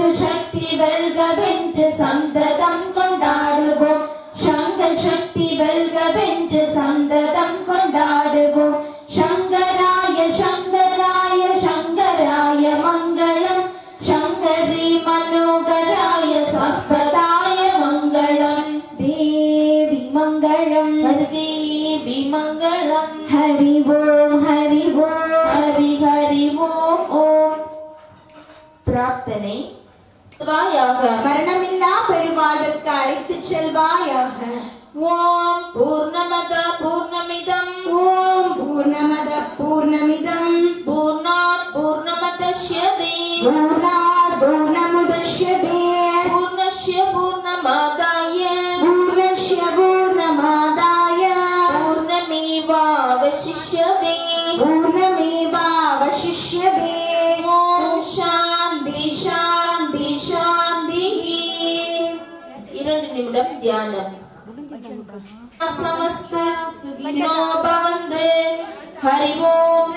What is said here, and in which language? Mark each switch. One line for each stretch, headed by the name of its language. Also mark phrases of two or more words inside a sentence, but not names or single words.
Tamil: சக்தி வெல்கவென்று சந்ததம் கொண்டாடுவோம் சங்க சக்தி வெல்கவென்று சந்ததம் கொண்டாடுவோம் சங்கராய சங்கராய சங்கராய மங்களம் சங்கரி மனோகராய சஸ்பதாய மங்களம் தேவி மங்களம் தேவி மங்களம் ஹரி ஓம் ஹரி ஓம் ஹரி ஹரி ஓம் ஓம். பிரார்த்தனை. மரணமில்லா பெருமாளுக்கு அழைத்துச் செல்வாயாக.
Sanskrit: ॐ पूर्णमदः पूर्णमिदं ॐ पूर्णमदः पूर्णमिदं पूर्णात् पूर्णमुदच्यते पूर्णात् पूर्णमुदच्यते पूर्णस्य पूर्णमादाय पूर्णस्य पूर्णमादाय पूर्णमेवावशिष्यते पूर्णमेवावशिष्यते पूर्णमेवावशिष्यते ॐ शान्तिः शान्तिः शान्तिः.
Tamil: 2 நிமிடம் தியானம்.
Sanskrit: समस्त सुखिनो भवन्तु. हरि ओम.